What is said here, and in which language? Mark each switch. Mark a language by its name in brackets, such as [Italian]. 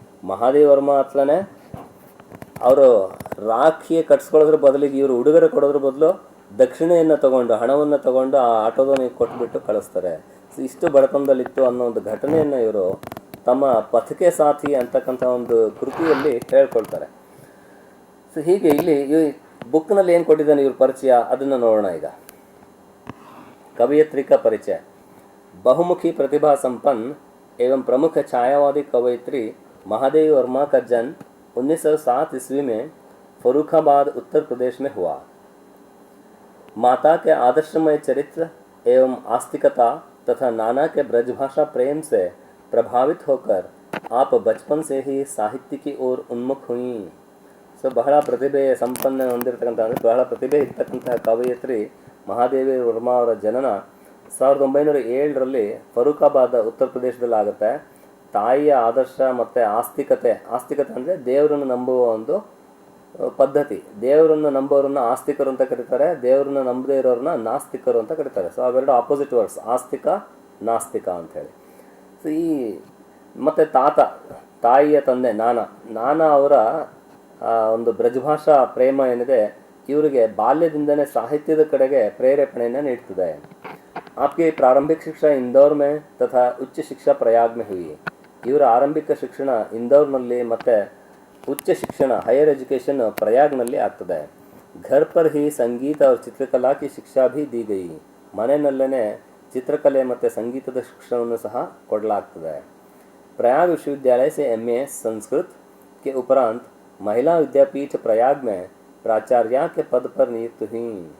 [Kannada] ಮಹಾದೇವಿ ವರ್ಮ ಹತ್ರನೇ ಅವರು ರಾಖಿ ಕಟ್ಸ್ಕೊಳ್ಳೋದ್ರ ಬದಲಿಗೆ ಇವರು ಉಡುಗೊರೆ ಕೊಡೋದ್ರ ಬದಲು ದಕ್ಷಿಣೆಯನ್ನು ತಗೊಂಡು, ಹಣವನ್ನು ತಗೊಂಡು ಆ ಆಟೋದವನಿಗೆ ಕೊಟ್ಬಿಟ್ಟು ಕಳಿಸ್ತಾರೆ. ಸೊ ಇಷ್ಟು ಬಡತನದಲ್ಲಿತ್ತು ಅನ್ನೋ ಒಂದು ಘಟನೆಯನ್ನು ಇವರು ತಮ್ಮ ಪಥಕೆ ಸಾಥಿ ಅಂತಕ್ಕಂಥ ಒಂದು ಕೃತಿಯಲ್ಲಿ ಹೇಳ್ಕೊಳ್ತಾರೆ. ಸೊ ಹೀಗೆ ಇಲ್ಲಿ ಈ ಬುಕ್ನಲ್ಲಿ ಏನು ಕೊಟ್ಟಿದ್ದಾನೆ ಇವ್ರ ಪರಿಚಯ, ಅದನ್ನು ನೋಡೋಣ ಈಗ. [Hindi] कवियत्री का परिचय। बहुमुखी प्रतिभा संपन्न एवं प्रमुख छायावादी कवयित्री महादेवी वर्मा का जन्म 1907 ईस्वी में फर्रुखाबाद उत्तर प्रदेश में हुआ। माता के आदर्शमय चरित्र एवं आस्तिकता तथा नाना के ब्रजभाषा प्रेम से प्रभावित होकर आप बचपन से ही साहित्य की ओर उन्मुख हुई. [Kannada] ಸೊ ಬಹಳ ಪ್ರತಿಭೆ ಸಂಪನ್ನ ಹೊಂದಿರತಕ್ಕಂಥ ಅಂದರೆ ಬಹಳ ಪ್ರತಿಭೆ ಇರ್ತಕ್ಕಂತಹ ಕವಯಿತ್ರಿ ಮಹಾದೇವಿ ವರ್ಮಾ ಅವರ ಜನನ 1907ರಲ್ಲಿ ಫರೂಖಾಬಾದ್ ಉತ್ತರ ಪ್ರದೇಶದಲ್ಲಿ ಆಗುತ್ತೆ. ತಾಯಿಯ ಆದರ್ಶ ಮತ್ತು ಆಸ್ತಿಕತೆ ಅಂದರೆ ದೇವರನ್ನು ನಂಬುವ ಒಂದು ಪದ್ಧತಿ. ದೇವರನ್ನು ನಂಬೋರನ್ನ ಆಸ್ತಿಕರು ಅಂತ ಕರೀತಾರೆ, ದೇವರನ್ನ ನಂಬದೇ ಇರೋರನ್ನ ನಾಸ್ತಿಕರು ಅಂತ ಕರೀತಾರೆ. ಸೊ ಅವೆರಡು ಆಪೋಸಿಟ್ ವರ್ಡ್ಸ್, ಆಸ್ತಿಕ ನಾಸ್ತಿಕ ಅಂಥೇಳಿ. ಸೊ ಈ ಮತ್ತು ತಾಯಿಯ ತಂದೆ ನಾನಾ ಅವರ ಒಂದು ಬ್ರಜಭಾಷಾ ಪ್ರೇಮ ಏನಿದೆ ಇವರಿಗೆ ಬಾಲ್ಯದಿಂದನೇ ಸಾಹಿತ್ಯದ ಕಡೆಗೆ ಪ್ರೇರೇಪಣೆಯನ್ನು ನೀಡ್ತದೆ. [Hindi] आपकी प्रारंभिक शिक्षा इंदौर में तथा उच्च शिक्षा प्रयाग में हुई. [Kannada] ಇವರ ಆರಂಭಿಕ ಶಿಕ್ಷಣ ಇಂದೋರ್ನಲ್ಲಿ ಮತ್ತು ಉಚ್ಚ ಶಿಕ್ಷಣ ಹೈಯರ್ ಎಜುಕೇಷನ್ ಪ್ರಯಾಗ್ನಲ್ಲಿ ಆಗ್ತದೆ. [Hindi] घर पर ही संगीत और चित्रकला की शिक्षा भी दी गई. [Kannada] ಮನೆಯಲ್ಲೇ ಚಿತ್ರಕಲೆ ಮತ್ತು ಸಂಗೀತದ ಶಿಕ್ಷಣವನ್ನು ಸಹ ಕೊಡಲಾಗ್ತದೆ. [Hindi] प्रयाग विश्वविद्यालय से MA संस्कृत के उपरांत महिला विद्यापीठ प्रयाग में प्राचार्य के पद पर नियुक्त हुई.